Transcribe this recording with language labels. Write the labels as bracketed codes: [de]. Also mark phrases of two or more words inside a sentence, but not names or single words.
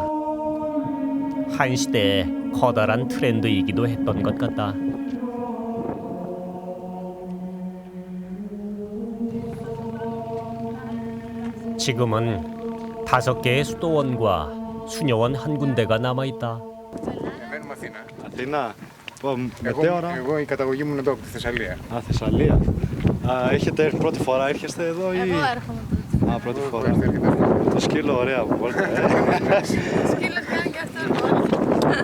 [ko] 한 시대의 커다란 트렌드이기도 했던 것 같다. 지금은 5개의 수도원과 수녀원 한 군데가 남아있다. [el] Μένουμε Αθήνα. Αθήνα. Μετέωρα. Εγώ η καταγωγή μου είναι εδώ από τη Θεσσαλία. Α, Θεσσαλία. Έχετε έρθει πρώτη φορά, έρχεστε εδώ ή... Εγώ έρχομαι. Α, πρώτη φορά. Το σκύλο ωραία που βόλτα. Σκύλος κάνει και αυτό.